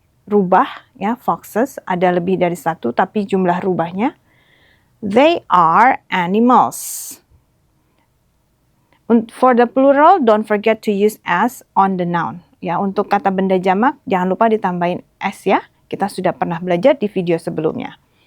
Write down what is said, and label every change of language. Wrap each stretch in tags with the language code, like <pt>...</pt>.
<id>Rubah ya, foxes ada lebih dari satu tapi jumlah rubahnya.</id> <en>They are animals. For the plural, don't forget to use s on the noun.</en> <id>Ya, untuk kata benda jamak jangan lupa ditambahin s ya. Kita sudah pernah belajar di video sebelumnya.</id>